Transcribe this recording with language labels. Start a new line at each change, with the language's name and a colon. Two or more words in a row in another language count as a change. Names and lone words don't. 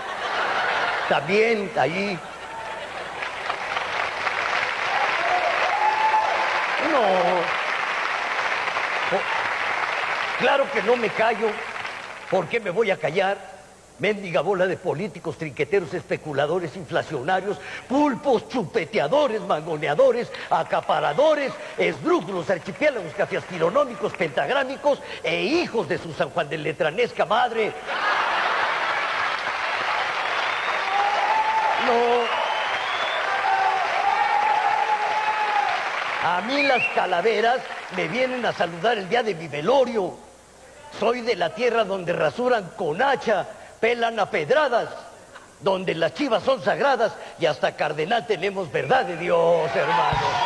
Spanish: También ahí. No. Claro que no me callo. ¿Por qué me voy a callar? Mendiga bola de políticos, trinqueteros, especuladores, inflacionarios, pulpos, chupeteadores, mangoneadores, acaparadores, esdrújulos, archipiélagos, cafiaspironómicos, pentagrámicos e hijos de su San Juan de Letranesca madre. No. A mí las calaveras me vienen a saludar el día de mi velorio. Soy de la tierra donde rasuran con hacha, pelan a pedradas, donde las chivas son sagradas y hasta cardenal tenemos verdad de Dios, hermano.